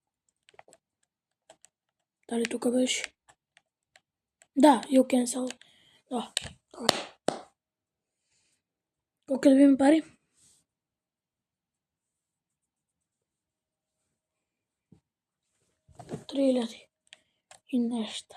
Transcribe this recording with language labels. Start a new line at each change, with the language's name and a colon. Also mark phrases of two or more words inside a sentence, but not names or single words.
Bulgarian: Дали тука беше? Да,
English: you cancel.
Bulgarian: Добре. Колко да видим пари? 3000 и нещо.